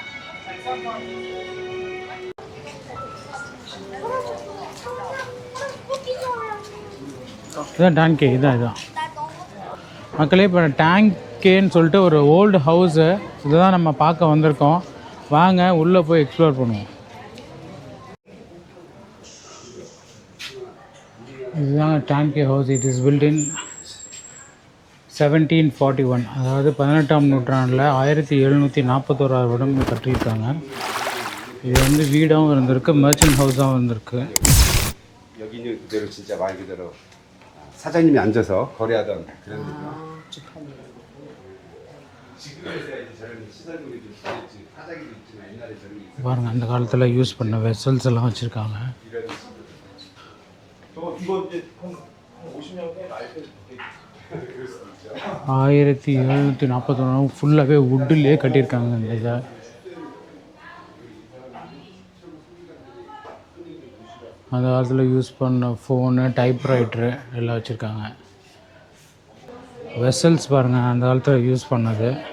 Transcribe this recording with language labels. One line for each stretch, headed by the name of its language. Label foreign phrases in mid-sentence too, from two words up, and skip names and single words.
Tamil: இதுதான் டேங்கே. இதுதான் மக்களே. இப்போ டேங்கேன்னு சொல்லிட்டு ஒரு
English: old house.
Tamil: இதுதான் நம்ம பார்க்க வந்திருக்கோம். வாங்க உள்ளே போய் எக்ஸ்ப்ளோர் பண்ணுவோம். இதுதான் டேங்கே ஹவுஸ்.
English: it is built in 1741.
Tamil: அதாவது 18ஆம் நூற்றாண்டில் 1741 வருடம் கட்டியிருக்காங்க. இது வந்து வீடாகவும் இருந்திருக்கு,
English: merchant house
Tamil: இருந்திருக்கு.
Korean: 여기는 그대로 진짜 말 그대로 사장님이 앉아서 거래하던 그런 데죠.
Tamil: பாருங்க, அந்த காலத்தில் யூஸ் பண்ண வெசல்ஸ் எல்லாம் வச்சுருக்காங்க.
Korean: 이거 이제 한 50년 된 라이프
Tamil: 1741 ஃபுல்லாகவே வுட்டிலே கட்டியிருக்காங்க இந்த இதை. அந்த காலத்தில் யூஸ் பண்ண
English: phone, typewriter
Tamil: எல்லாம் வச்சுருக்காங்க. வெசல்ஸ் பாருங்கள், அந்த காலத்தில் யூஸ் பண்ணது.